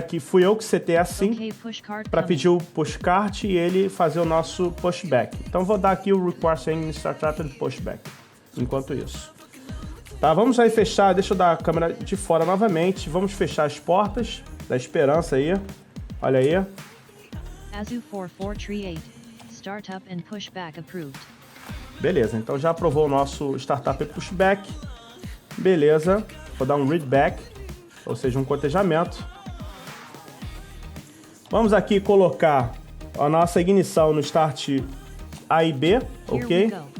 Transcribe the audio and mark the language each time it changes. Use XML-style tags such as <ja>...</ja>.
<pt>Que fui eu que setei assim, para pedir o pushcart e ele fazer o nosso pushback. Então vou dar aqui o</pt> <en>Request Engine Startup and Pushback,</en> <pt>enquanto isso. Tá, vamos aí fechar, deixa eu dar a câmera de fora novamente, vamos fechar as portas da esperança aí, olha aí.</pt> <en>Azu 4438, Startup and Pushback approved.</en> <pt>Beleza, então já aprovou o nosso Startup e Pushback, beleza, vou dar um Readback, ou seja, um cotejamento. Vamos aqui colocar a nossa ignição no Start A e B, ok?</pt>